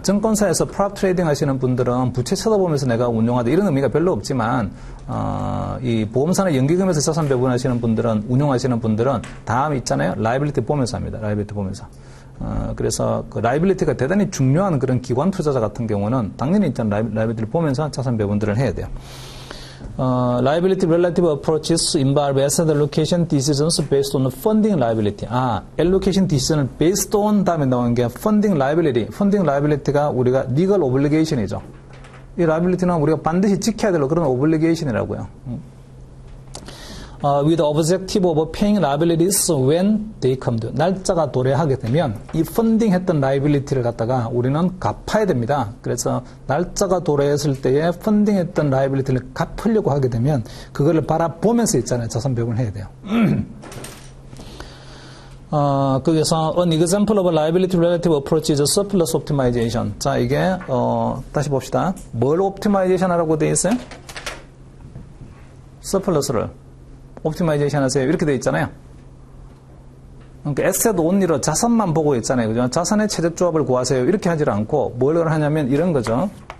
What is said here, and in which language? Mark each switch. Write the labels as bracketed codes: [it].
[ko] 증권사에서 프랍 트레이딩 하시는 분들은 부채 쳐다보면서 내가 운용하다 이런 의미가 별로 없지만, 이 보험사나 연기금에서 자산 배분하시는 분들은, 운용하시는 분들은 다음 있잖아요. Liability 보면서 합니다. Liability 보면서. 그래서 그 라이빌리티가 대단히 중요한 그런 기관 투자자 같은 경우는 당연히 일단 라이빌리티를 보면서 자산 배분들을 해야 돼요. [en] Liability relative approaches involve asset allocation decisions based on funding liability. allocation decision을 based on [ko] 다음에 나오는 게 [en] funding liability. funding liability가 [ko] 우리가 [en] legal obligation이죠. [ko] 이 liability는 우리가 반드시 지켜야 될 그런 obligation이라고요. [en] With the objective of paying liabilities when they come due. [ko] 날짜가 도래하게 되면 이 펀딩 했던 liability를 갖다가 우리는 갚아야 됩니다. 그래서 날짜가 도래했을 때에 펀딩 했던 liability를 갚으려고 하게 되면 그거를 바라보면서 있잖아요. 자산 배분을 해야 돼요. [en] 거기서 an example of a liability relative approach is surplus optimization. [ko] 자, 이게 다시 봅시다. 뭘 옵티마이제이션 하라고 되어 있어요? 서플러스를 옵티마이제이션 하세요. 이렇게 되어 있잖아요. 그러니까 에셋 온리로 자산만 보고 있잖아요. 그죠? 자산의 최적 조합을 구하세요. 이렇게 하지 않고 뭘 하냐면 이런 거죠.